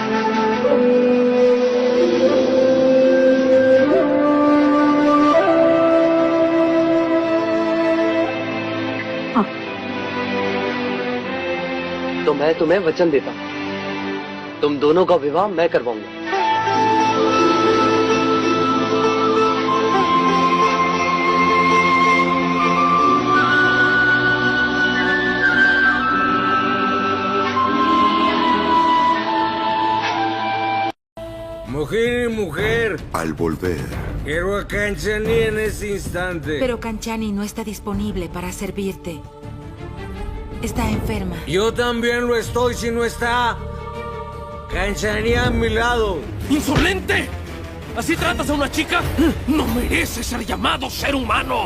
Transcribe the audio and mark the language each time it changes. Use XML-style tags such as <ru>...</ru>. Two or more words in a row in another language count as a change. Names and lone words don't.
<hi>हाँ। तो मैं तुम्हें वचन देता हूं, तुम दोनों का विवाह मैं करवाऊंगा।</hi> <es>Mujer y mujer. Al volver. Quiero a Kanchani en ese instante. Pero Kanchani no está disponible para servirte. Está enferma. Yo también lo estoy si no está Kanchani a mi lado. ¡Insolente! ¿Así tratas a una chica? ¡No merece ser llamado ser humano!</es>